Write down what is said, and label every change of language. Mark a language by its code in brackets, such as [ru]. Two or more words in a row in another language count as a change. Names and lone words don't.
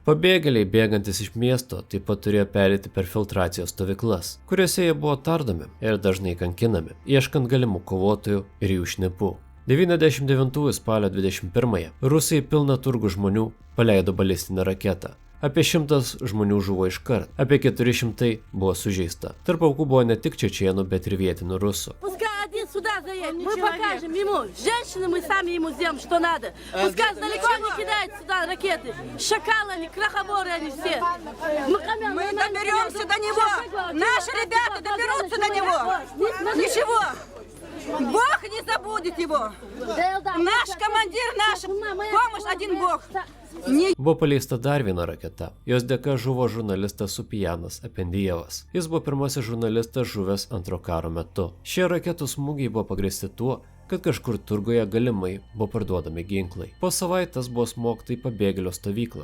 [lt] Pabėgėliai bėgantis iš miesto taip pat turėjo perėti per filtracijos stovyklas, kuriuose jie buvo tardomi ir dažnai kankinami, ieškant galimų kovotojų ir jų šnipų. 99 spalio 21 Rusai pilną turgų žmonių paleido balistinę raketą. Apie 100 žmonių žuvo iškart, apie 400 buvo sužeista. Tarp aukų buvo ne tik čečėnų, bet ir vietinių rusų. [ru] Сюда заедет, мы покажем ему, женщины мы сами ему сделаем, что надо. Пускай далеко не кидают сюда ракеты. Шакалы они, крохоборы они все. Мы доберемся до него, наши ребята доберутся до него. Ничего, Бог не забудет его. Наш командир, наша помощь, один Бог. [lt] Buvo paleista dar viena raketa. Jos dėka žuvo žurnalistas Supijanas Apendijevas. Jis buvo pirmasis žurnalistas žuvęs antro karo metu. Šie raketų smūgiai buvo pagrįsti tuo, kad kažkur turguje galimai buvo parduodami ginklai. Po savaitės buvo smogta į pabėgėlio stovyklą.